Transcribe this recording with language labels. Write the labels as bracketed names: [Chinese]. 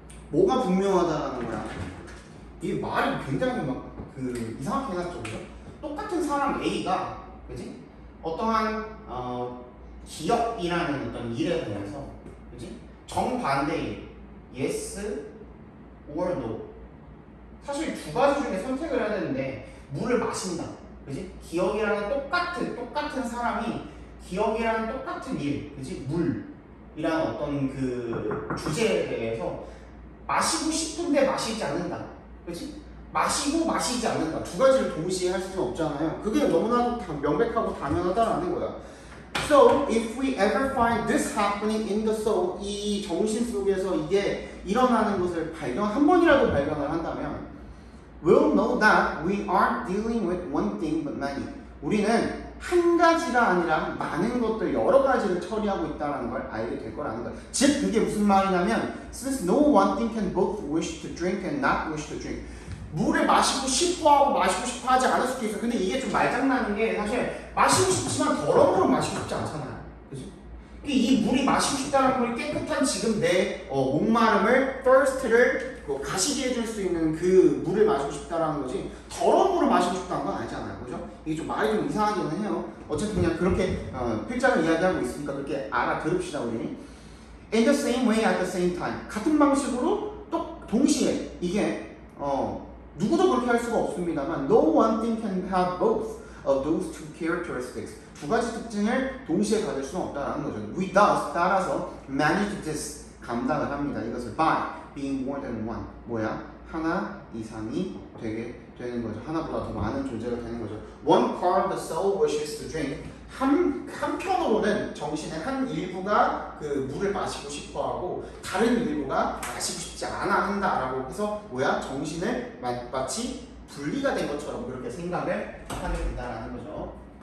[Korean] 뭐가 분명하다라는 거야? 이 말이 굉장히 막 그 이상하게 해놨죠, 그죠? 똑같은 사람 A가 그지? 어떠한 기억이라는 어떤 일에 대해서 그지? 정반대의 [English] yes or no. [Korean] 사실 두 가지 중에 선택을 해야 되는데 물을 마신다, 그지? 기억이라는 똑같은 사람이 기억이라는 똑같은 일, 그지? 물이라는 어떤 그 주제에 대해서 마시고 싶은데 마시지 않는다, 그지? 마시고 마시지 않는다. 두 가지를 동시에 할 수는 없잖아요. 그게 너무나도 명백하고 당연하다라는 거야. [English] So, if we ever find this happening in the soul, [Korean] 이 정신 속에서 이게 일어나는 것을 한 번이라도 발견을 한다면 [English] we'll know that we aren't dealing with one thing but many. [Korean] 우리는 한 가지가 아니라 많은 것들, 여러 가지를 처리하고 있다는 걸 알게 될 거라는 거야. 즉, 그게 무슨 말이냐면 [English] since no one thing can both wish to drink and not wish to drink. [Korean] 물을 마시고 싶어하고 마시고 싶어하지 않을 수도 있어. 근데 이게 좀 말장난인 게 사실 마시고 싶지만 더러운 물을 마시고 싶지 않잖아요. 그지? 이 물이 마시고 싶다는 물이 깨끗한 지금 내 목마름을 thirst를 가시게 해줄 수 있는 그 물을 마시고 싶다라는 거지 더러운 물을 마시고 싶다는 건 아니잖아요. 그죠? 이게 좀 말이 좀 이상하기는 해요. 어쨌든 그냥 그렇게 필자를 이야기하고 있으니까 그렇게 알아들읍시다 우리. [English] In the same way at the same time. [Korean] 같은 방식으로 또 동시에 이게 누구도 그렇게 할 수가 없습니다만 [English] no one thing can have both of those two characteristics. [Korean] 두 가지 특징을 동시에 가질 수는 없다는 거죠. [English] We thus [Korean] 따라서 [English] manage this [Korean] 감당을 합니다. 이것을 [English] by being more than one. [Korean] 뭐야? 하나 이상이 되게 되는 거죠. 하나보다 더 많은 존재가 되는 거죠. [English] One part of the soul wishes to drink. [Korean] 한편으로는 정신의 한 일부가 그 물을 마시고 싶어하고 다른 일부가 마시고 싶지 않아 한다라고 해서 뭐야? 정신을 마치 분리가 된 것처럼 그렇게 생각을 하게 된다라는 거죠.